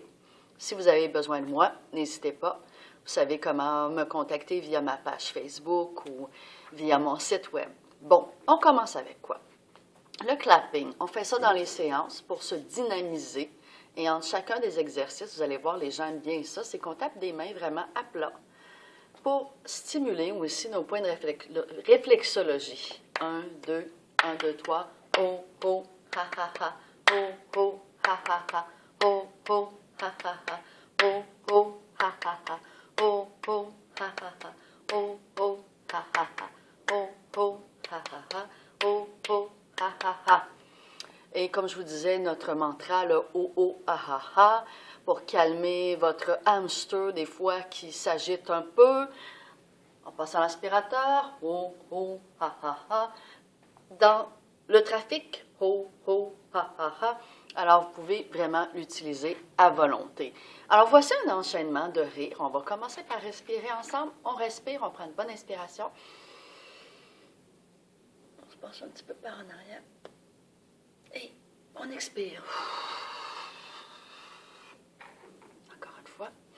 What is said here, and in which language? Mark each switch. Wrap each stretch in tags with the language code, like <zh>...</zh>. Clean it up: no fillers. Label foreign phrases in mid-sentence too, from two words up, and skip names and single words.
<fr>Si vous avez besoin de moi, n'hésitez pas. Vous savez comment me contacter via ma page Facebook ou via mon site web. Bon, on commence avec quoi? Le clapping, on fait ça dans les séances pour se dynamiser. Et entre chacun des exercices, vous allez voir, les gens aiment bien ça, c'est qu'on tape des mains vraiment à plat pour stimuler aussi nos points de réflexologie. 1, 2, 1, 2, 3. Oh, oh, ha, ha, ha. Oh, oh, ha, ha, ha. Oh, oh, ha, ha, ha. Oh, oh, ha, ha, ha. Oh, oh, ha, ha, ha. Oh, oh, ha, ha, ha. Oh, oh, ha, ha, ha. Oh, oh, ha, ha, ha. Et comme je vous disais, notre mantra, le oh, oh, ha, ha, ha, pour calmer votre hamster, des fois, qui s'agite un peu. On passe à l'aspirateur, oh, oh, ha, ha, ha. Dans le trafic, oh, oh, ha, ha, ha. Alors, vous pouvez vraiment l'utiliser à volonté. Alors, voici un enchaînement de rire. On va commencer par respirer ensemble. On respire, on prend une bonne inspiration. On se penche un petit peu par en arrière. Et on expire. Encore une fois.</fr>